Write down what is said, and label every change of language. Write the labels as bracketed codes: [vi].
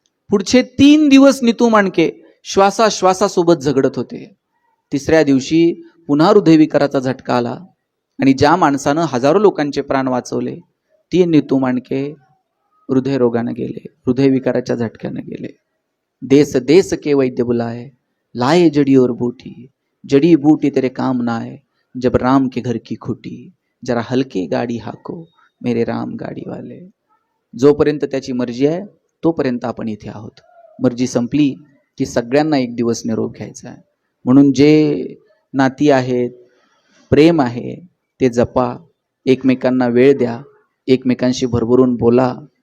[mr] पुढचे 3 दिवस नीतू मांडके श्वासासोबत झगडत होते. तिसऱ्या दिवशी पुन्हा हृदयविकाराचा झटका आला आणि ज्या माणसानं हजारो लोकांचे प्राण वाचवले ती नीतू मांडके हृदयरोगाने गेले, हृदयविकाराच्या झटक्याने गेले. [hi] देश देश के वैद्य बुलाए, लाए जड़ी और बूटी, जड़ी बूटी तेरे काम ना आए, जब राम के घर की खुटी, जरा हलके गाडी हाको मेरे राम गाडी वाले. [mr] जोपर्यंत त्याची मर्जी आहे तोपर्यंत आपण इथे आहोत. मर्जी संपली की सगळ्यांना एक दिवस निरोप घ्यायचा आहे. म्हणून जे नाती आहेत, प्रेम आहे ते जपा, एकमेकांना वेळ द्या, एकमेकांशी भरभरून बोला.